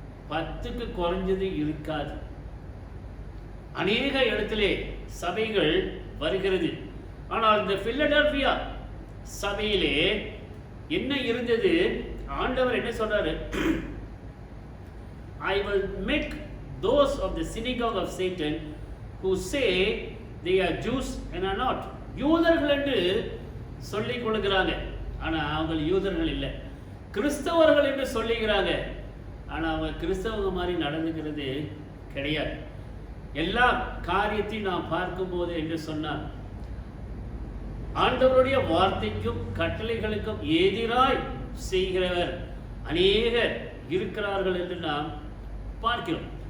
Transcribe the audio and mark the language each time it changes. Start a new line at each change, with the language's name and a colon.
Tamil: 10க்கு குறைஞ்சது இருக்காது. அநேக இடத்திலே சபைகள் வருகிறது. ஆனால் இந்த பிலடெல்பியா சபையிலே என்ன இருந்தது? ஆண்டவர் என்ன சொல்றாரு?
English: I will make those of the synagogue of Satan who say they are Jews and are not.
Tamil: யூதர்கள் என்று சொல்லிக் கொள்கிறாங்க, ஆனால் அவங்க யூதர்கள் இல்லை. கிறிஸ்தவர்கள் என்று சொல்லுகிறாங்க, ஆனால் அவங்க கிறிஸ்தவங்க மாதிரி நடந்துக்கிறது கிடையாது. எல்லா காரியத்தையும் நாம் பார்க்கும்போது என்று சொன்னால் ஆண்டவருடைய வார்த்தைக்கும் கட்டளைகளுக்கும் எதிராய் செய்கிறவர் அநேகர் இருக்கிறார்கள் என்று நாம் பார்க்கிறோம்.